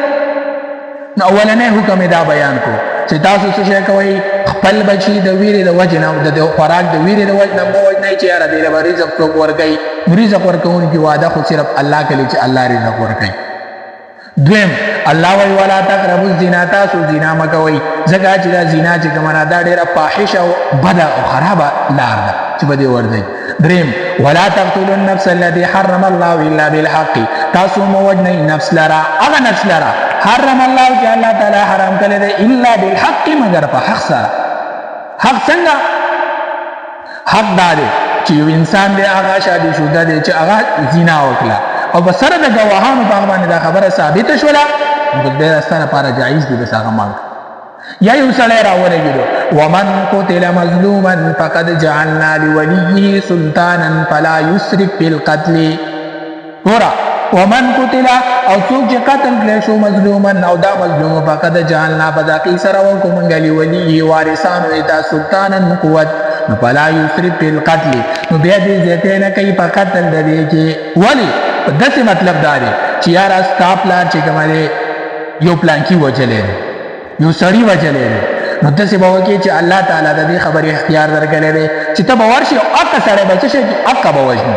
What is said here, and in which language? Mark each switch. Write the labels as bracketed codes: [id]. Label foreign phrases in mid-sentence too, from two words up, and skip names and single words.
[ps] نو اولنې حکم دا بیان کو چې تاسو څه شی کوئ خپل بچي د ویرې د وجې نه د خوراک د ویرې د وجې نه مو وجنئ چې یاره دې له به رزق څوک ورکوي. نو رزق ورکوونکي وعده خو صرف الله کوي چې الله رزق ورکوي. دویم الله وی [ar] ولا تقربوا الزنا، [ps] تاسو زنا مه کوئ ځکه چې دا زنا چې کومه دا ډېره فاحشه او بده او خرابه لار ده چې به دې ورځئ. [ar] دریم ولا تقتلوا النفس التي حرم الله الا بالحق، [ps] تاسو مه وجنئ نفس لره، هغه نفس لره [ar] حرم الله [ps] چې الله تعالی حرام کړی دی [ar] الا بالحق، [ps] مگر په حق سره. حق څنګه؟ حق دا دی چې یو انسان دی هغه شادي شوده دی چې هغه زنا وکړه او په سره د ګواهانو په باندې دا خبره ثابته شوله، نو بیا ستاسو لپاره جایز دی بس هغه مانګ. یا یو سړی راولګېدو [ar] ومن قتل مظلوما فقد جعلنا لوليه سلطانا فلا يسرف في القتل. [ps] ګوره [ar] ومن قتل [ps] او څوک چې قتل کړی شو مظلوما او دا مظلوم [ar] فقد جعلنا [ps] بداقي سره وکړو موږ لوليه وارثانو ته سلطانا قوت، نو [ar] فلا يسرف في القتل، [ps] نو بیا دې زیاتی نه کوي په قتل د دې کې. ولې؟ داسې مطلب دا دی چې یاره ستا پلار چې کومه دی یو پلانکي وجلی دی، یو سړي وجلی دی، نو داسې به وکړي چې الله تعالی د دې خبرې اختیار درکړی دی چې ته به ورشي او هغه سړی به څه شي هغه به وژني.